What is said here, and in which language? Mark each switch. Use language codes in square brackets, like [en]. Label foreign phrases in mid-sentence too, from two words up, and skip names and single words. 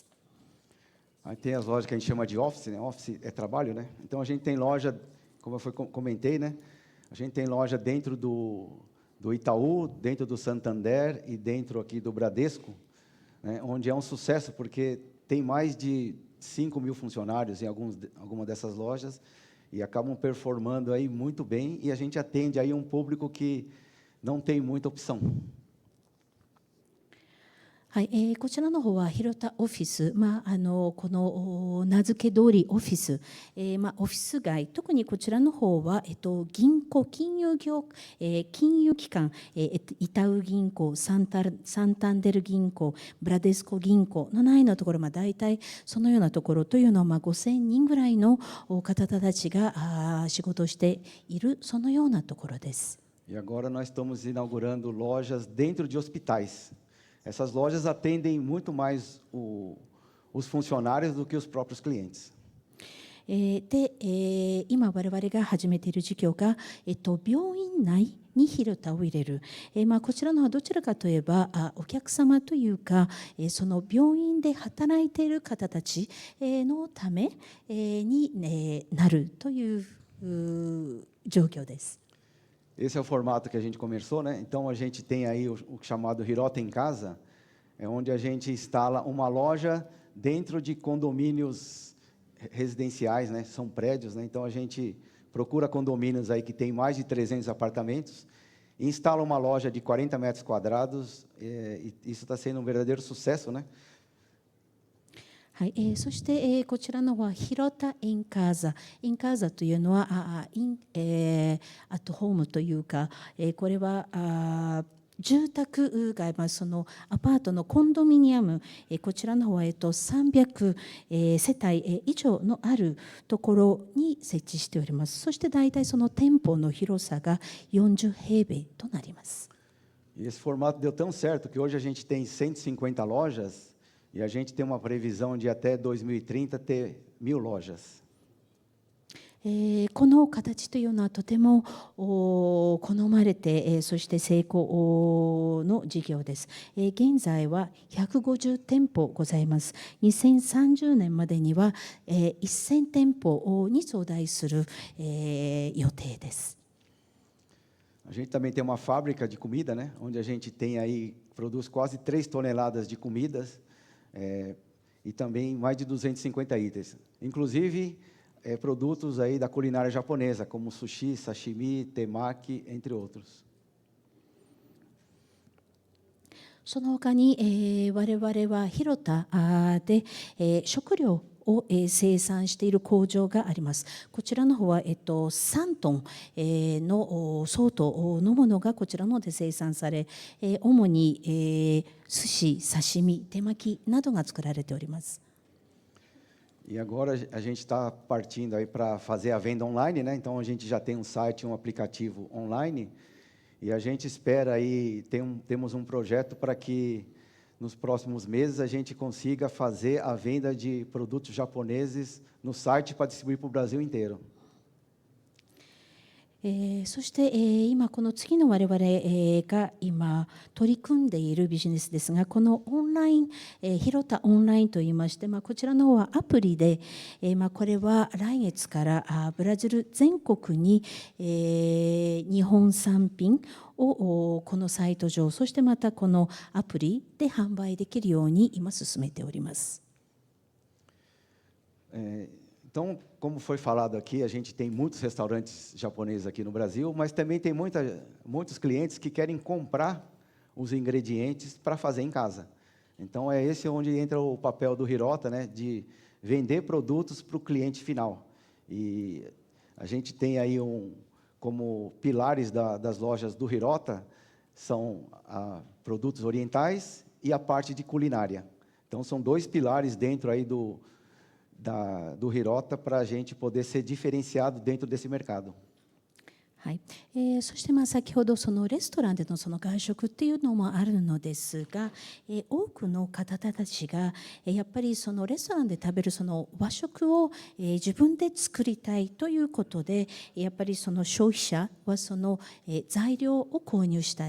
[pt] Aí tem as lojas que a gente chama de office, né? Office é trabalho, né? Então a gente tem loja, como eu comentei, né? A gente tem loja dentro do Itaú, dentro do Santander e dentro aqui do Bradesco, né? Onde é um sucesso porque tem mais de 5.000 funcionários em alguma dessas lojas e acabam performando aí muito bem e a gente atende aí um público que não tem muita opção. [ja] はい、こちらの方は広田オフィス、この名付け通りオフィス、オフィス街、特にこちらの方は、銀行、金融機関、イタウ銀行、サンタンデル銀行、ブラデスコ銀行の内のところ、大体そのようなところというのは、5,000人ぐらいの方たちが仕事をしている、そのようなところです。 [pt] E agora nós estamos inaugurando lojas dentro de hospitais. Essas lojas atendem muito mais os funcionários do que os próprios clientes. [ja] で、今我々が始めている事業が、病院内に広田を入れる、こちらのはどちらかといえばお客様というか、その病院で働いている方たちのためになるという状況です。 [pt] Esse é o formato que a gente começou, né? Então a gente tem aí o chamado Hirota em Casa, é onde a gente instala uma loja dentro de condomínios residenciais, né? São prédios, né? Então a gente procura condomínios aí que tem mais de 300 apartamentos, e instala uma loja de 40 metros quadrados, e isso está sendo um verdadeiro sucesso, né? [ja] はい、そして、こちらのは広田インカーザ。インカーザというのはアットホームというか、これは住宅街、そのアパートのコンドミニアム、こちらの方は300世帯以上のあるところに設置しております。そして大体その店舗の広さが40平米となります。 [pt] E esse formato deu tão certo que hoje a gente tem 150 lojas. E a gente tem uma previsão de até 2030 ter 1.000 lojas. [ja] この形というのはとても好まれて、そして成功の事業です。現在は150店舗ございます。2030年までには1000店舗に増大する予定です。 [pt] A gente também tem uma fábrica de comida, né? Onde a gente tem aí, produz quase 3 toneladas de comidas. E também mais de 250 itens, inclusive produtos aí da culinária japonesa, como sushi, sashimi, temaki, entre outros. [ja] その他に、我々は広田で、食料を生産している工場があります。こちらの方は、3トンの相当のものがこちらので生産され、主に寿司、刺身、手巻きなどが作られております。 [pt] E agora a gente está partindo aí para fazer a venda online, né? Então a gente já tem um site, um aplicativo online, e a gente espera aí, temos um projeto para que nos próximos meses a gente consiga fazer a venda de produtos japoneses no site para distribuir para o Brasil inteiro. [ja] そして、今この次の我々、が今取り組んでいるビジネスですが、このオンライン、ひろたオンラインといいまして、こちらの方はアプリで、これは来月からブラジル全国に、日本産品をこのサイト上、そしてまたこのアプリで販売できるように今進めております。 [pt] Então, como foi falado aqui, a gente tem muitos restaurantes japoneses aqui no Brasil, mas também tem muitos clientes que querem comprar os ingredientes para fazer em casa. Então, é esse onde entra o papel do Hirota, né, de vender produtos para o cliente final. E a gente tem aí como pilares das lojas do Hirota, são produtos orientais e a parte de culinária. Então, são 2 pilares dentro aí do Hirota para a gente poder ser diferenciado dentro desse mercado. [ja] はい、そして先ほどそのレストランでのその外食っていうのもあるのですが、多くの方たちがやっぱりそのレストランで食べるその和食を自分で作りたいということで、やっぱりその消費者はその材料を購入したい。